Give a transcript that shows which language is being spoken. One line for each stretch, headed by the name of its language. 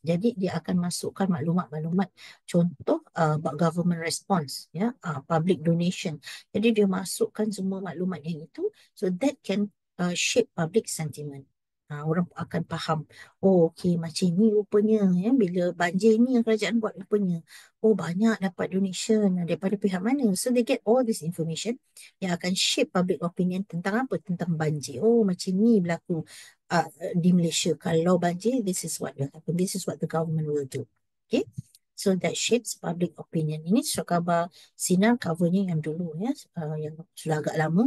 Malay: Jadi dia akan masukkan maklumat-maklumat. Contoh
English: about government response, public donation.
Malay: Jadi dia masukkan semua maklumat yang itu,
English: so that can shape public sentiment.
Malay: Orang akan faham, oh okey macam ni rupanya bila banjir ni yang kerajaan buat rupanya. Oh banyak dapat donation daripada pihak mana.
English: So they get all this information
Malay: yang akan
English: shape public opinion
Malay: tentang apa? Tentang banjir. Oh macam ni berlaku di Malaysia. Kalau banjir,
English: this is what will happen. This is what the government will do. Okay. So that shapes public opinion.
Malay: Ini surat khabar Sinar covernya yang dulu yang sudah agak lama.